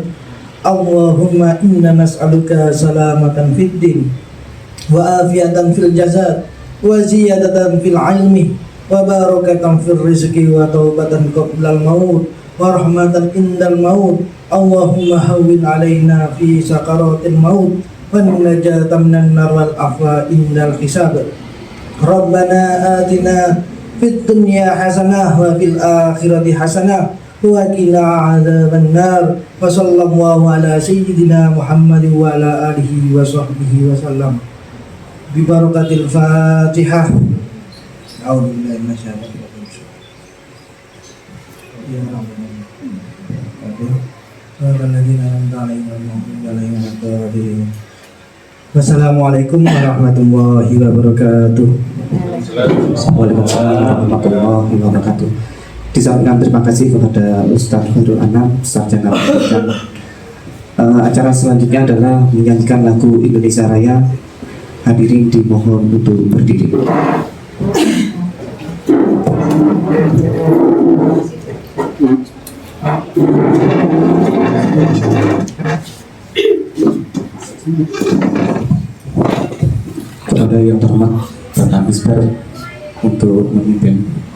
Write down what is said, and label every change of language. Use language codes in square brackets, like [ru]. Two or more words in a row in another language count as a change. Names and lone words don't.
[ar] اللهم إنا نسألك سلامة في الدين وعافية في الجسد وزيادة في العلم وبركة في الرزق وتوبة قبل الموت ورحمة عند الموت. اللهم هون علينا في سكرات الموت ونجاة من النار والعفو عند الحساب. ربنا آتنا في الدنيا حسنة وفي الآخرة حسنة وقنا عذاب النار. وصلى الله على سيدنا محمد وعلى آله وصحبه وسلم. ببركة الفاتحة. أعوذ بالله من الشيطان الرجيم. يا ربنا. والسلام عليكم ورحمة الله وبركاته. وعليكم السلام ورحمة الله وبركاته. [id] Disampaikan terima kasih kepada Ustadz Khairul Anam, sarjana pendidikan. Acara selanjutnya adalah menyanyikan lagu Indonesia Raya. Hadirin dimohon untuk berdiri. Kepada yang terhormat Bapak Misbah untuk memimpin.